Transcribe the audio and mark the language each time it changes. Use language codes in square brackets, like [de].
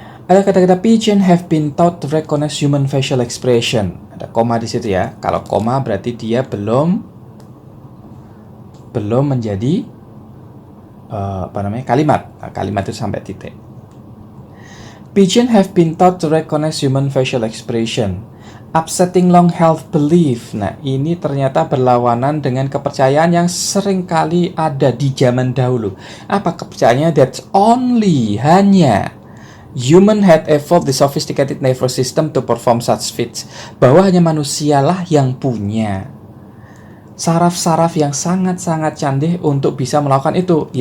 [id] Ada kata-kata [en] pigeon have been taught to recognize human facial expression. [id] Ada koma di situ ya. Kalau koma berarti dia belum menjadi kalimat. Nah, kalimat itu sampai titik. [en] Pigeon have been taught to recognize human facial expression. Upsetting long-held belief. [id] Nah, ini ternyata berlawanan dengan kepercayaan yang seringkali ada di zaman dahulu. Apa kepercayaannya? [en] That [id] hanya [en] human had evolved the sophisticated nervous system to perform such feats. [id] Bahwa hanya manusialah yang punya saraf-saraf yang sangat-sangat canggih untuk bisa melakukan itu.